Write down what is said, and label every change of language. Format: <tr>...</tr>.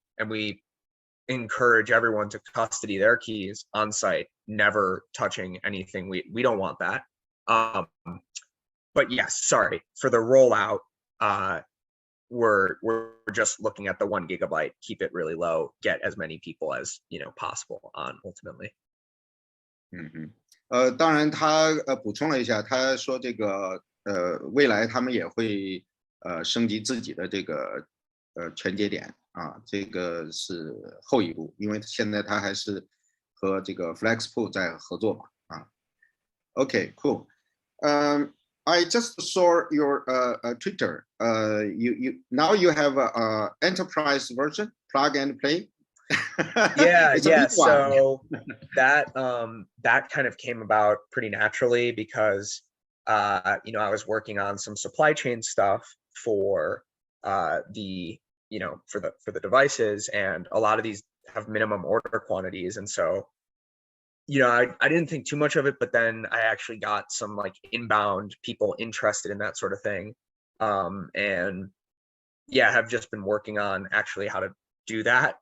<en>And we encourage everyone to custody their keys on site, never touching anything. We don't want that. But yes, sorry, for the rollout, we're just looking at the 1 gigabyte, keep it really low, get as many people as possible on ultimately.</en> <zh>当然他补充了一下，他说这个未来他们也会升级自己的这个全节点啊，这个是后一步，因为现在他还是和这个 FlexPool 在合作嘛啊。</zh> <en>Okay, cool. I just saw your Twitter. You now you have a enterprise version, plug and play. Yeah, It's a yeah. big one. So that kind of came about pretty naturally because I was working on some supply chain stuff for the for the devices, and a lot of these have minimum order quantities, and so I didn't think too much of it, but then I actually got some like inbound people interested in that sort of thing, and yeah, have just been working on actually how to do that.</en>